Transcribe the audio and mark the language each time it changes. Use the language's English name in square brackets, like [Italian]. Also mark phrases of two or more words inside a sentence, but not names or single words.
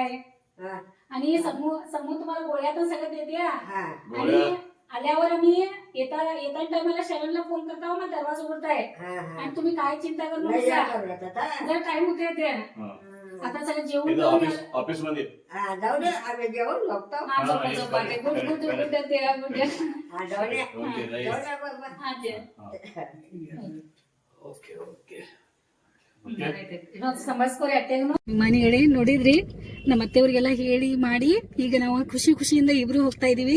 [Marathi] आणि समूह तुम्हाला गोळ्या तर सगळं देते. आणि आल्यावर आम्ही येता टायमाला शरणला फोन करता. मग दरवाजा उघडताय आणि तुम्ही काय चिंता करू नका. जर टाइम होते ते आता सगळं जेवण ऑफिस मध्ये जाऊ दे. आम्ही जेवण बघतो. [English] okay okay [Kannada] ವಿಮಾನಿಗಳೇ, ನೋಡಿದ್ರಿ ನಮ್ಮ ಅತ್ತೆಯವ್ರಿಗೆಲ್ಲ ಹೇಳಿ ಮಾಡಿ ಈಗ ನಾವು ಖುಷಿಯಿಂದ ಇಬ್ರು ಹೋಗ್ತಾ ಇದೀವಿ.